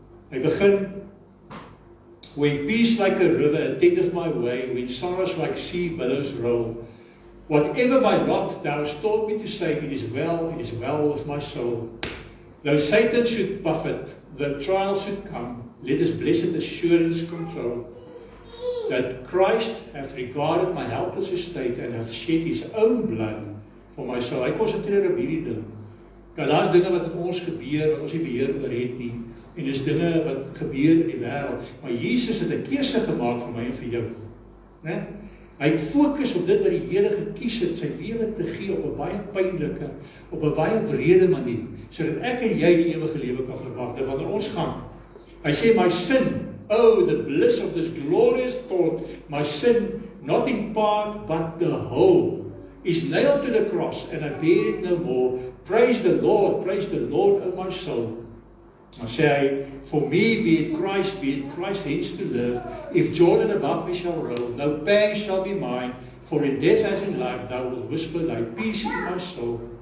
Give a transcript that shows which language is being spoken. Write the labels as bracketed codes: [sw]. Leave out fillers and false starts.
[af] Hy begin, [en] when peace like a river attendeth my way, when sorrows like sea billows roll, whatever my lot thou hast taught me to say, it is well with my soul. Though Satan should buffet, the trial should come, let his blessed assurance control, that Christ hath regarded my helpless estate and hath shed his own blood for my soul. [af] Hy konsentreer op hierdie ding. Nou, daar is dinge wat met ons gebeur, wat ons nie beheer oor het nie, en dis dinge wat gebeur in die wêreld, maar Jesus het 'n keuse gemaak vir my en vir jou. Né? Hy het fokus op dit wat die Here gekies het, sy lewe te gee op 'n baie pynlike, op 'n baie wrede manier, sodat ek en jy die ewige lewe kan verwag. Dat wanneer ons gaan, hy sê, [en] my sin, oh, the bliss of this glorious thought, my sin, not in part, but the whole, is nailed to the cross, and I bear it no more. Praise the Lord, O my soul. [af] Dan sê hy, [en] for me be it Christ hence to live, if Jordan above me shall roll, no pang shall be mine, for in death as in life thou wilt whisper thy peace in my soul.